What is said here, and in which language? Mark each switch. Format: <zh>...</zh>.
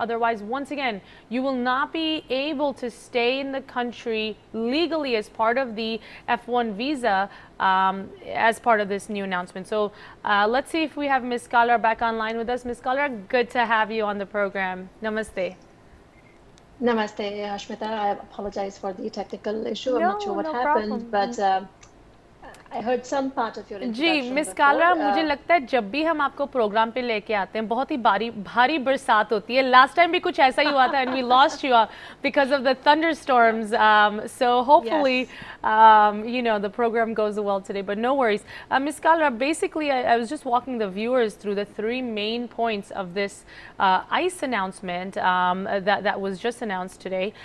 <en>Otherwise, once again, you will not be able to stay in the country legally as part of the F1 visa as part of this new announcement. So let's see if we have Ms. Kalra back online with us. Ms. Kalra, good to have you on the program.</en> <hi>Namaste. Namaste, Ashmita.</hi> <en>I apologize for the technical issue. I'm not sure what happened, but I heard some part of your introduction.</en> <hi>Ji miss Kalra, मुझे लगता है जब भी हम आपको programme पे लेके आते हैं बहुत ही भारी बरसात होती है.</hi> <en>last time</en> <hi>भी कुछ ऐसा ही हुआ था</hi> <en>and we lost you because of the thunderstorms. So hopefully you know the program goes well today, but no worries. Ms. Kalra, basically I was just walking the viewers through the three main points of this ICE announcement that was just announced today.</en>